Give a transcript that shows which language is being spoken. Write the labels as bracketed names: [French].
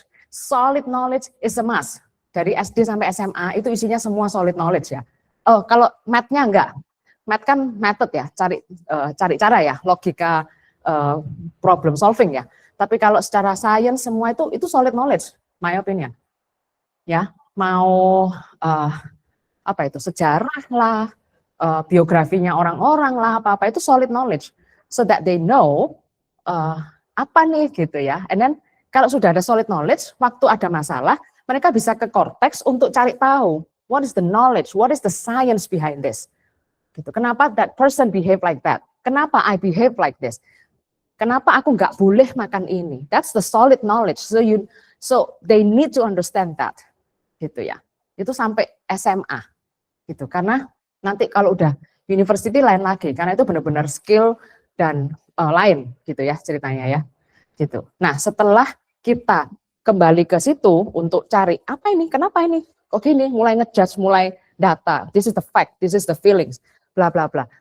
[English] Solid knowledge is a must. [Indonesian] Dari SD sampai SMA itu isinya semua solid knowledge ya. Oh, kalau math-nya enggak. Math kan method ya, cari cara ya, logika, problem solving ya. Tapi kalau secara science semua itu solid knowledge, [English] my opinion. [Indonesian] Ya, mau apa itu sejarah lah, biografinya orang-orang lah, apa-apa itu solid knowledge, [English] so that they know [Indonesian] apa nih gitu ya. And then kalau sudah ada solid knowledge, waktu ada masalah, mereka bisa ke cortex untuk cari tahu [English] what is the knowledge, what is the science behind this. [Indonesian] Gitu. [English] Kenapa that person behave like that? Kenapa I behave like this? [Indonesian] Kenapa aku nggak boleh makan ini? [English] That's the solid knowledge. So they need to understand that. [Indonesian] Gitu ya. Itu sampai SMA. Gitu. Karena nanti kalau udah university lain lagi, karena itu benar-benar skill dan lain gitu ya ceritanya ya. Gitu. Nah, setelah kita kembali ke situ untuk cari apa ini, kenapa ini? Kok gini? Mulai ngejudge, mulai data. [English] This is the fact, this is the feelings, bla bla bla.